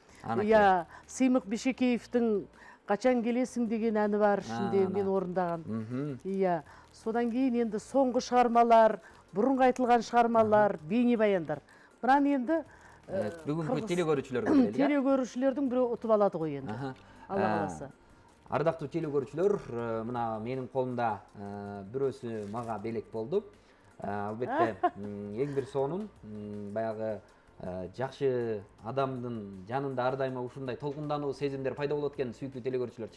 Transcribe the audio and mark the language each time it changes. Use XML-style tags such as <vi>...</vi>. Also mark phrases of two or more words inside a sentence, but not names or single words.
<kk>Сыймық Бешекеевтің «Қачан келесің» деген әні бар, ішінде мен орындаған. Содан кейін енді соңғы шығармалар, бұрынғы айтылған шығармалар, бейнебаяндар. Бірақ енді</kk> <ky>бүгінгі телегөрүүчүлөрдүн</ky> <kk>біреу ұтып алады ғой енді. Алла қаласа.</kk> <ky>Ардактуу телегөрүүчүлөр, мына менин колумда бирөөсү мага белек болду. Албетте эң бир сонун баягы жакшы адамдын жанында ар дайыма ушундай толкундануу сезимдер пайда болот экен, сүйүктүү телегөрүүчүлөр.</ky>